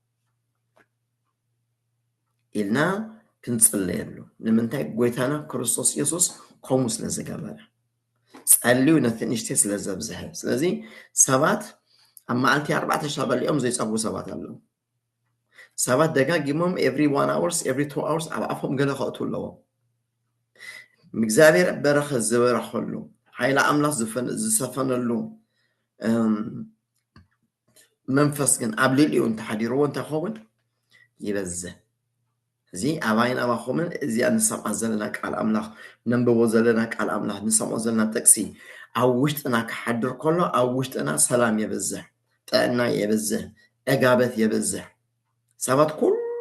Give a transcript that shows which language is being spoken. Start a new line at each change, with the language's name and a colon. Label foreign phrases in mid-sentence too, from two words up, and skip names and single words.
Tigrinya: ኢልና ክንጽልየሉ ንምንታይ ጎይታና ክርስቶስ ኢየሱስ ከምኡ ስለ ዝገበረ ጸልዩ ነቲ ንእሽተይ ስለ ዘብዝሐ ስለዚ ሰባት ኣብ መዓልቲ 4 ሻዕ በሊኦም ዘይጸግቡ ሰባት ኣለዉ ሰባት ደጋጊሞም
English: every 1 hours every 2 hours
Tigrinya: ኣብ ኣፎም ገለ ከእቱ ኣለዎም እግዚአብሔር በረኸት ዝበረኸሉ ሓይለ ኣምላኽ ዝሰፈነሉ መንፈስ ግን ኣብ ልዕሊኡ እንተሓዲርዎ እንታይ ኸውን ይበዝሕ እዚ ኣባይን ኣባኹምን እዚ እንሰምዖ ዘለና ቃል ኣምላኽ ነንብቦ ዘለና ቃል ኣምላኽ ንሰምዖ ዘለና ጥቅሲ ኣብ ውሽጥና ክሓድር ከሎ ኣብ ውሽጥና ሰላም የበዝሕ ጥዕና የበዝሕ ዕጋበት የበዝሕ ሰባት ኩሉ